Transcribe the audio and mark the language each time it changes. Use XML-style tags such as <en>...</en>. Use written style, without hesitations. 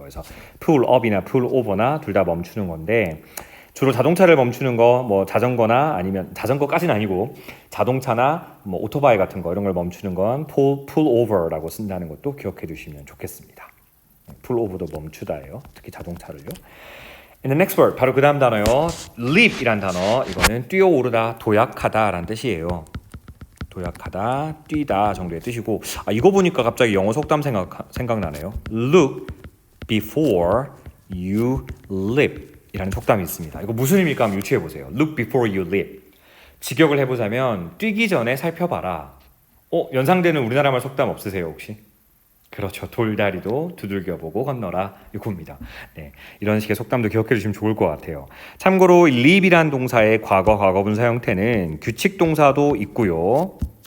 <ko>그래서 pull up이나 pull over나 둘 다 멈추는 건데 주로 자동차를 멈추는 거 뭐 자전거나 아니면 자전거까지는 아니고 자동차나 뭐 오토바이 같은 거 이런 걸 멈추는 건 pull over라고 쓴다는 것도 기억해 두시면 좋겠습니다. pull over도 멈추다예요. 특히 자동차를요. And the next word 바로 그 다음 단어요. leap이란 단어 이거는 뛰어오르다, 도약하다라는 뜻이에요. 도약하다, 뛰다 정도의 뜻이고 이거 보니까 갑자기 영어 속담 생각나네요.</ko> <en>Look before you leap 이라는 속담이 있습니다.</en> <ko>이거 무슨 의미일까 한번 유추해 보세요.</ko> <en>Look before you leap.</en> <ko>직역을 해보자면 뛰기 전에 살펴봐라. 연상되는 우리나라 말 속담 없으세요 혹시? 그렇죠. 돌다리도 두들겨보고 건너라. 이겁니다. 네, 이런 식의 속담도 기억해 주시면 좋을 것 같아요. 참고로 leap이란 동사의 과거분사 형태는 규칙 동사도 있고요.</ko>